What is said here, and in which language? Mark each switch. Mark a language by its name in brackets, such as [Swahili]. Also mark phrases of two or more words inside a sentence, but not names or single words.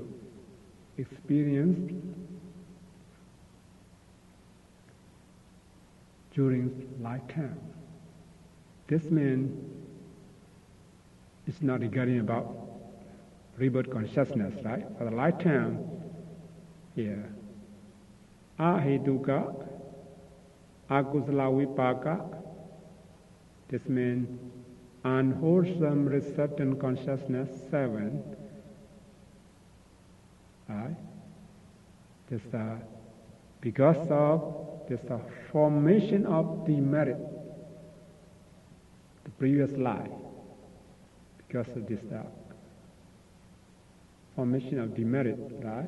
[English] Experienced during lifetime. This means it's not regarding about rebirth consciousness, right? For the lifetime here, [Pali] ahetuka, akusala vipaka, [English] this means unwholesome resultant consciousness 7, right? This because of this formation of the merit, the previous life, because of this formation of the merit, right?